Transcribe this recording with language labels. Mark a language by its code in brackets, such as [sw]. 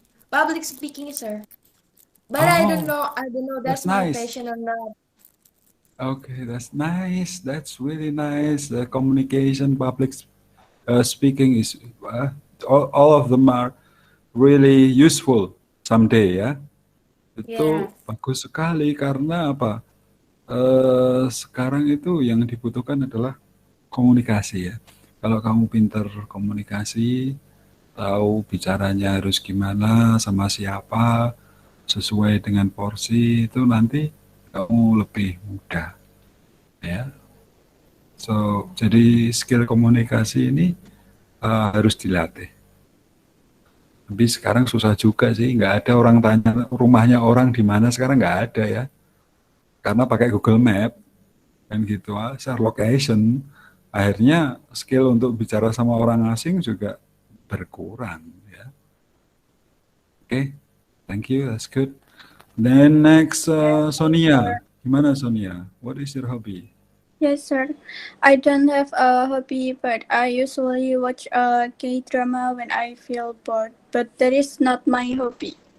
[en] Public speaking, sir. But I don't know. that's That's my nice. passion or not. Okay, that's nice. That's really nice. The communication, public speaking is all of them are really useful someday ya. [id] Itu bagus sekali karena apa? Sekarang itu yang dibutuhkan adalah komunikasi ya. Kalau kamu pintar komunikasi, tahu bicaranya harus gimana, sama siapa, sesuai dengan porsi, itu nanti kamu lebih mudah ya. So, jadi skill komunikasi ini harus dilatih. Tapi sekarang susah juga sih, nggak ada orang tanya rumahnya orang di mana sekarang, nggak ada ya. Karena pakai Google Map kan gitu, share location. Akhirnya skill untuk bicara sama orang asing juga berkurang ya. [en] Oke, thank you, that's good. Then next Sonia, gimana Sonia? What is your hobby? Yes, sir. I don't have a hobby, but I usually watch a K-drama when I feel bored. But that is not my hobby.